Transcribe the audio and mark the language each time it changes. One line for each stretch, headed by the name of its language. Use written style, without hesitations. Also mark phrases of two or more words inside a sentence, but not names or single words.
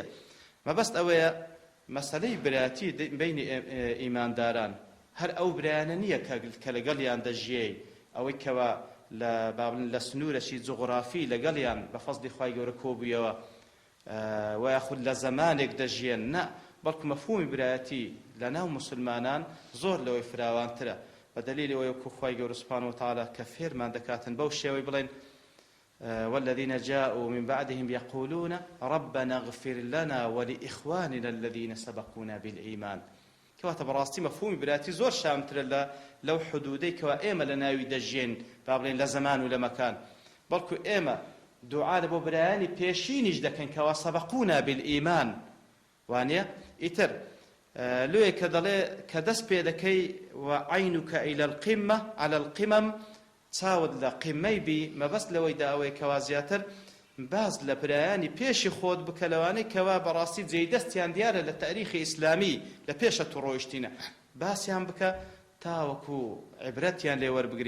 Central Kurdish: مەبەست ئەوەیە مەسەلەی برایەتی بینی ئیمانداران هەر ئەو برایانە نییە کە لەگەڵیان دەژیێ، ئەوەی کەوا لە سنوورەشی جوغرافی لەگەڵیان بە فەزلی خوای گەورە کۆبوویەوە و یاخود لە زەمانێک دەژیێن، نە، بەڵکو مەفهومی برایەتی لە ناو موسڵمانان زۆر لەوەی فراوانترە، بە دەلیلی ئەوەی وەکو خوای گەورە
Arabic: سوبحانە وتەعالا
Central Kurdish: کە فێرمان دەکاتن بەو شێوەی بڵێن
Arabic: والذين جاءوا من بعدهم يقولون ربنا اغفر لنا ولإخواننا الذين سبقونا بالإيمان.
Central Kurdish: کەواتە بەڕاستی مەفهومی برایەتی زۆر شامترە لەو حدودەی کەوا ئێمە لە ناوی دەژێن با بڵێن لە زەمان و لە مەکان، بەڵکو ئێمە دوعا لە بۆ برایانی پێشینیش دەکەن کەوا
Arabic: سەبقونا بالئیمان،
Central Kurdish: وانییە؟ ئیتر لێ کە دەڵێ کە دەست پێ دەکەی
Arabic: وعینوکە ئیلە القیمە عەلە القیمەم،
Central Kurdish: چاوت لە قیمەی بی، مەبەست لەوەیدا ئەوەی کەوا زیاتر باز لە برایانی پێشی خۆت بکە لەوانەی کەوا بەڕاستی جێی دەستیان دیارە لە تاریخی ئیسلامی لە پێشە تووڕۆیشتینە، باسییان بکە تاوەکو عیبرەتیان لێ وەربگری.